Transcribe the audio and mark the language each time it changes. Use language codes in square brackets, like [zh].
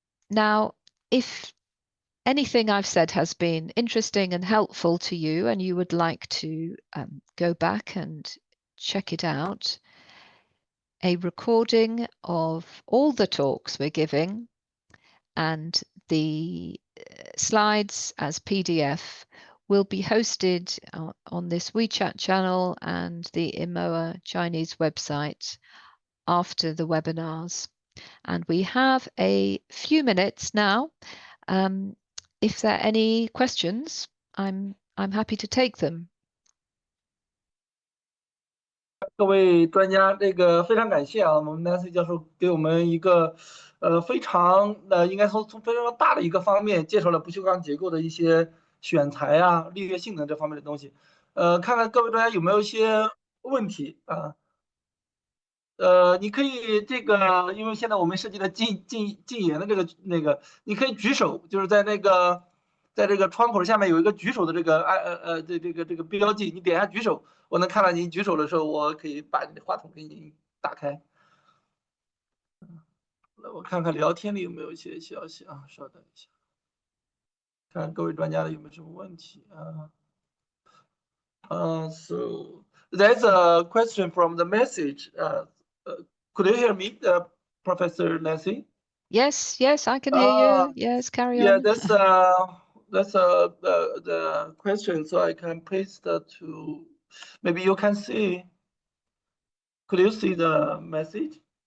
[en] Now, if anything I've said has been interesting and helpful to you and you would like to go back and check it out, a recording of all the talks we're giving and the slides as PDF will be hosted on this WeChat channel and the IMOA Chinese website after the webinars. And we have a few minutes now. If there are any questions, I'm happy to take them. [zh] 各位专家，这个非常感谢啊，我们 Nancy 教授给我们一个非常应该说从非常大的一个方面介绍了不锈钢结构的一些选材啊、力学性能这方面的东西。看看各位专家有没有一些问题啊？你可以这个，因为现在我们涉及了禁言的你可以举手，就是在这个窗口下面有一个举手的这个标记，你点一下举手，我能看到你举手的时候，我可以把你的话筒给你打开。我看看聊天里有没有一些消息啊，稍等一下，看各位专家的有没有什么问题啊？ [en] So there's a question from the message. Could you hear me, Professor Nancy? Yes, I can hear you. Yes, carry on. Yeah, that's the question. So I can paste that to. Maybe you can see. Could you see the message?